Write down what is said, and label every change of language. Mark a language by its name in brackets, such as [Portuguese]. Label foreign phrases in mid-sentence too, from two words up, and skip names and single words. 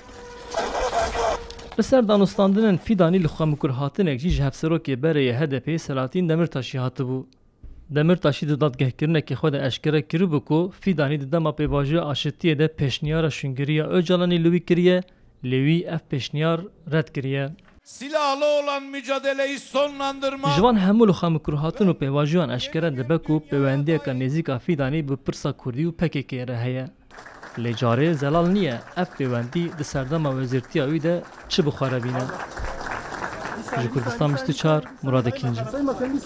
[Kurdish] Li ser danûstandinên Fidanî li xwe hatinek jî ji hevserokê berê HDP'yê Selahattin Demirtaşî hatibû. Demirtaşî di dadgehkirinekê xwe de eşkere kiribû ku Fidanî di dema pêvajoya aşitiyê de pêşniyara şûngiriya Öcalanî li wî kiriye, lê wî ev pêşniyar red kiriye. [Turkish] Silahlı olan mücadeleyi sonlandırma. [Kurdish] Ji van hemû li xwe hatin û pêvajoyan eşkere dibe ku peywendiyeka nêzik a Fidanî bi pirsa Kurdî û PKK'ye re heye. Lê carê zelal niye ev peywendî di serdema wezîrtiya wî de çi bixwerebîne. Ji Kurdistan 24 Murad Ekinci.